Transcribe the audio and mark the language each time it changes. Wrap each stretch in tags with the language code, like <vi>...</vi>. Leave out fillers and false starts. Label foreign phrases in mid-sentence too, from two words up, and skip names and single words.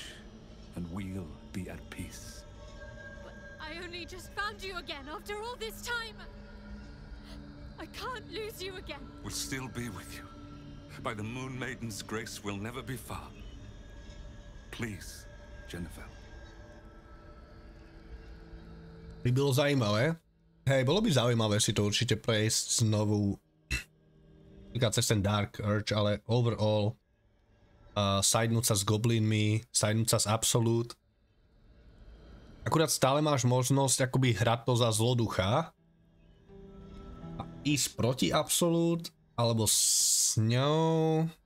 <en>And we'll be at peace. But I only just found you again after all this time. I can't lose you again. We'll still be with you. By the Moon Maiden's grace, we'll never be far. Please, Jennifer.</en> <cs>By bylo zajímavé.</cs> <sk>Hej, bolo by zaujímavé si to určite prejsť znovu. Cez ten Dark Urge, ale overall sidenúť sa s goblinmi, sidenúť sa s Absolute. Akurát stále máš možnosť akoby hrať to za zloducha a ísť proti Absolute, alebo s ňou.</sk>